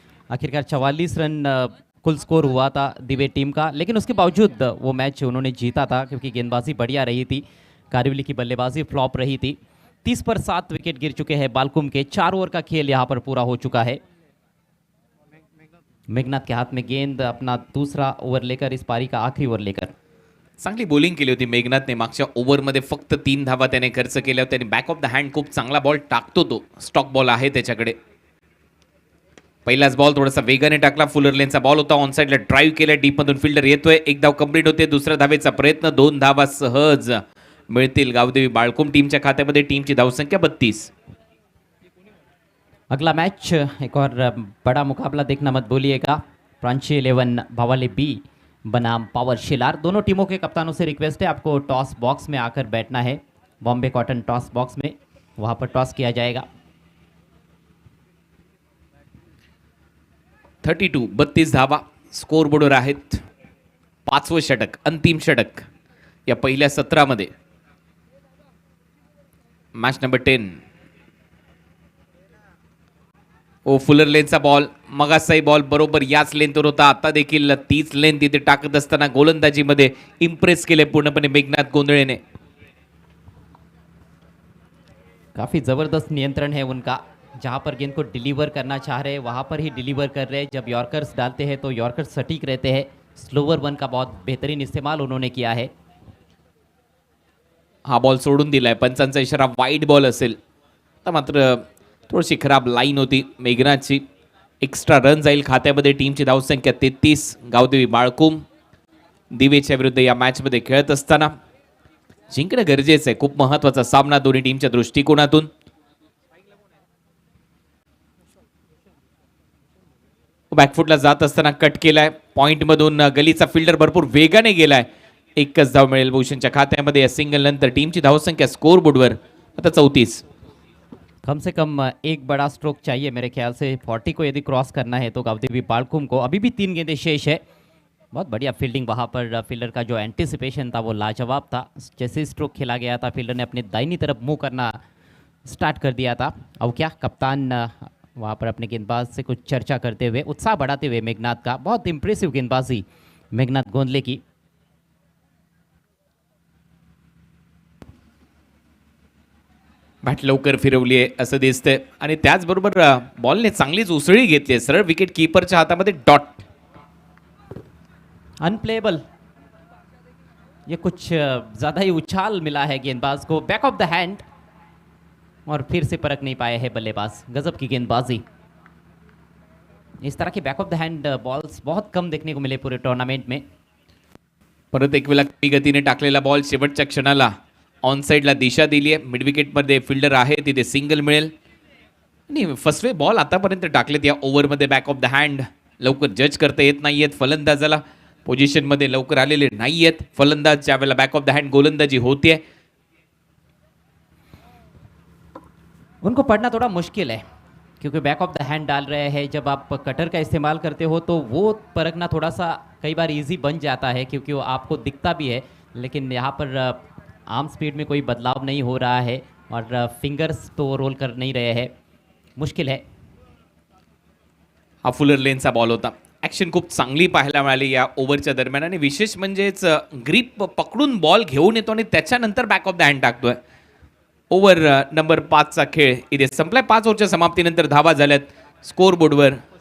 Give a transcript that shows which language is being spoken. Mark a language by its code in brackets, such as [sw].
[hi] आखिरकार 44 रन कुल स्कोर हुआ था दिवे टीम का, लेकिन उसके बावजूद वो मैच उन्होंने जीता था क्योंकि गेंदबाजी बढ़िया रही थी, कारिवली की बल्लेबाजी फ्लॉप रही थी। 30 पर 7 विकेट गिर चुके हैं बालकुम के। 4 ओवर का खेल यहाँ पर पूरा हो चुका है। मेघनाथ के हाथ में गेंद, अपना दूसरा ओव्हर लेकर, इस पारी का आखरी ओव्हर लेकर। [mr] चांगली बॉलिंग केली होती मेघनाथने. मागच्या ओव्हरमध्ये फक्त 3 धावा त्याने खर्च केल्या होत्या आणि बॅक ऑफ द हँड खूप चांगला बॉल टाकतो तो. स्टॉक बॉल आहे त्याच्याकडे. पहिलाच बॉल थोडासा वेगाने टाकला. फुलर लेनचा बॉल होता. ऑन साईडला ड्राईव्ह केला. डीप मधून फिल्डर येतोय. एक धाव कंप्लीट होते. दुसऱ्या धावेचा प्रयत्न. 2 धावा सहज मिळतील गावदेवी बाळकुम टीमच्या खात्यामध्ये. टीमची धावसंख्या 32. [hi] अगला मैच एक और बड़ा मुकाबला देखना मत भूलिएगा। प्रांची 11 भवाली बी बनाम पावर शिलार। दोनों टीमों के कप्तानों से रिक्वेस्ट है आपको टॉस बॉक्स में आकर बैठना है। बॉम्बे कॉटन टॉस बॉक्स में, वहां पर टॉस किया जाएगा। [mr] 32 धावा स्कोर बोर्डवर आहेत. 5वं षटक, अंतिम षटक या पहिल्या सत्रामध्ये. Match number 10. ओ फुलर लेनचा बॉल. मगाचाही बॉल बरोबर याच लेनवर होता. आता देखील तीच लेन तिथे टाकत असताना गोलंदाजीमध्ये इम्प्रेस केले पूर्णपणे मेघनाथ गोंधळेने. [hi] काफ़ी ज़बरदस्त नियंत्रण है उनका। जहां पर गेंद को डिलीवर करना चाह रहे हैं वहां पर ही डिलीवर कर रहे हैं। जब यॉर्कर्स डालते हैं तो यॉर्कर्स सटीक रहते हैं। स्लोवर वन का बहुत बेहतरीन इस्तेमाल उन्होंने किया है। [mr] हा बॉल सोडून दिलाय. पंचांचा इशारा वाईड बॉल असेल. तर मात्र थोडीशी खराब लाईन होती मेघनाथची. एक्स्ट्रा रन जाईल खात्यामध्ये. टीमची धावसंख्या 33. गावदेवी बाळकुम दिवेच्या विरुद्ध या मॅचमध्ये खेळत असताना जिंकणं गरजेचं आहे. खूप महत्त्वाचा सामना दोन्ही टीमच्या दृष्टिकोनातून. बॅकफुटला जात असताना कट केलाय. पॉइंट मधून गलीचा फिल्डर भरपूर वेगाने गेलाय. एकच धाव मिळेल भूषणच्या खात्यामध्ये. या सिंगल नंतर टीमची धावसंख्या स्कोर बोर्डवर आता 34. [hi] कम से कम एक बड़ा स्ट्रोक चाहिए मेरे ख्याल से। 40 को यदि क्रॉस करना है तो गावदेवी बाळकुम को। अभी भी 3 गेंदें शेष है। बहुत बढ़िया फील्डिंग वहाँ पर। फील्डर का जो एंटिसिपेशन था वो लाजवाब था। जैसे ही स्ट्रोक खेला गया था फील्डर ने अपनी दाहिनी तरफ मुंह करना स्टार्ट कर दिया था। अब क्या कप्तान वहाँ पर अपने गेंदबाज से कुछ चर्चा करते हुए, उत्साह बढ़ाते हुए मेघनाथ का। बहुत इंप्रेसिव गेंदबाजी मेघनाथ गोंदले की। [mr] बॅट लवकर फिरवली आहे असं दिसतंय आणि त्याचबरोबर बॉलने चांगलीच उसळी घेतली आहे. सरळ विकेट कीपरच्या हातामध्ये डॉट. [en] Unplayable. [hi] ये कुछ ज़्यादा ही उछाल मिला है गेंदबाज को। बैक ऑफ द हैंड और फिर से परख नहीं पाए हैं बल्लेबाज। गजब की गेंदबाजी। इस तरह के back of the hand balls बहुत कम देखने को मिले पूरे टूर्नामेंट में। [mr] परत एक वेळा कमी गतीने टाकलेला बॉल शेवटच्या क्षणाला ऑन साईडला दिशा दिली आहे. मिड विकेटमध्ये फिल्डर आहे तिथे सिंगल मिळेल. आणि फर्स्ट बॉल आतापर्यंत टाकलेत या ओव्हरमध्ये बॅक ऑफ द हँड. लवकर जज करता येत नाहीयेत फलंदाजाला. पोझिशनमध्ये लवकर आलेले नाहीयेत फलंदाज ज्या वेळेला बॅक ऑफ द हँड गोलंदाजी होतीये. [hi] उनको पढ़ना थोड़ा मुश्किल है क्योंकि बैक ऑफ द हैंड डाल रहे हैं। जब आप कटर का इस्तेमाल करते हो तो वो परखना थोड़ा सा कई बार इजी बन जाता है क्योंकि वो आपको दिखता भी है, लेकिन यहाँ पर आर्म स्पीड में कोई बदलाव नहीं हो रहा है और फिंगर्स तो रोल कर नहीं रहे हैं। मुश्किल है। [mr] हा फुलर लेनचा बॉल होता. ॲक्शन खूप चांगली पाहायला मिळाली या ओव्हरच्या दरम्यान आणि विशेष म्हणजेच ग्रीप पकडून बॉल घेऊन येतो आणि त्याच्यानंतर बॅक ऑफ द हँड टाकतोय. ओव्हर नंबर 5चा खेळ इथे संपलाय. 5 ओव्हरच्या समाप्तीनंतर धावा झाल्यात स्कोर बोर्डवर.